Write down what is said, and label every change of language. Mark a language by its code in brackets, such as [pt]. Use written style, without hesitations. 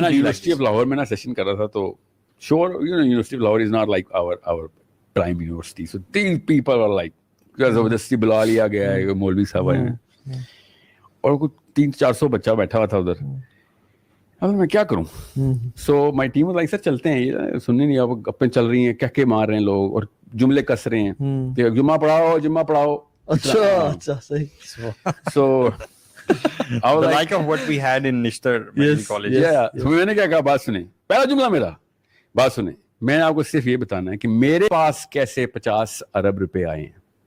[ur] میں university of Lahore میں نا سیشن کر رہا تھا, تو [en] sure you know University of Lahore is not like our prime university, so these people are like [ur] زبردستی بلا لیا گیا ہے, مولوی صاحب آئے ہیں, اور کچھ 300-400 بچہ بیٹھا ہوا تھا ادھر. اب میں کیا کروں, [en] so my team was like [ur] سر چلتے ہیں, یہ سننے نہیں, اب گپیں چل رہی ہیں, کہہ کے مار رہے ہیں لوگ, اور جملے کس رہے ہیں کہ جمعہ پڑھاؤ. اچھا صحیح. [en] So I was like of what we had in Nishtar college. [ur] میں نے کیا کہا, بات سنیں, پہلا جملہ میرا, بات سنیں, میں نے آپ کو صرف یہ بتانا ہے کہ میرے پاس کیسے 50 ارب روپے آئے ہیں.